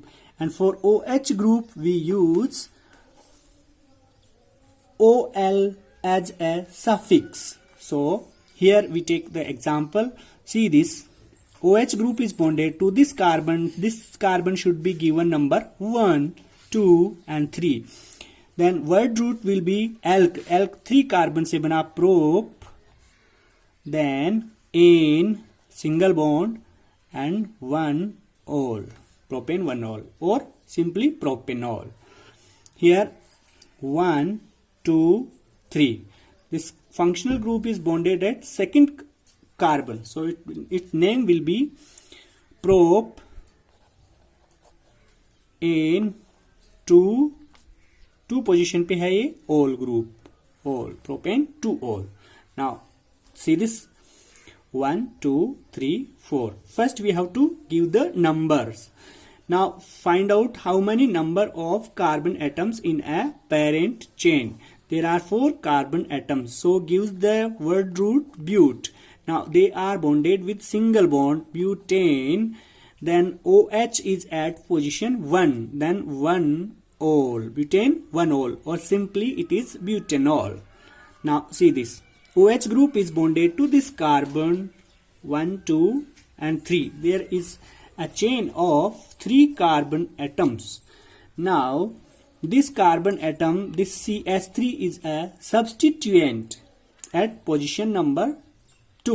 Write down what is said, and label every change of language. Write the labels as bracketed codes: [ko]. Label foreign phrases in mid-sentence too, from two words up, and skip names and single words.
[en] And for OH group we use OL as a suffix. So here we take the example. See this OH group is bonded to this carbon. This carbon should be given number 1, 2 and 3. Then word root will be alk. Alk 3 carbon [hi] से बना [en] prop, then ane single bond and 1 ol, propane 1 ol, or simply propanol. Here 1 2 3. This functional group is bonded at second carbon, so its name will be prop ane 2 position [hi] पे है ये [en] ol group, ol propane 2 ol. Now see this 1 2 3 4. First we have to give the numbers. Now find out how many number of carbon atoms in a parent chain. There are 4 carbon atoms, so gives the word root but. Now they are bonded with single bond butane. Then OH is at position 1, then 1 ol, butane 1 ol, or simply it is butanol. Now see this OH group is bonded to this carbon 1 2 and 3. There is a chain of 3 carbon atoms. Now this carbon atom, this CS3 is a substituent at position number 2.